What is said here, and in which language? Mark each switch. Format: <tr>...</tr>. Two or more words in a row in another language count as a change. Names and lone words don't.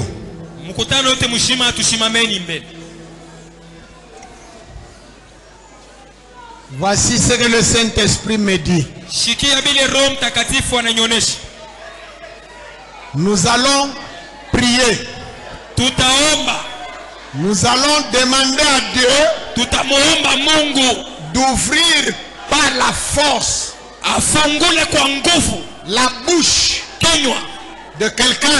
<sw>Mkutano wote mshima, tushimameni mbele.</sw> <fr>Voici ce que le Saint-Esprit me dit.</fr> <sw>Shikia bile Roho Mtakatifu ananionyesha.</sw> <fr>Nous allons prier.</fr> <sw>Tutaomba.</sw> <fr>Nous allons demander à Dieu</fr> <sw>Tutamuomba Mungu</sw> <fr>d'ouvrir par la force</fr> <sw>afungule kwa nguvu</sw> <fr>la bouche</fr> <sw>kinywa</sw> <fr>de quelqu'un</fr>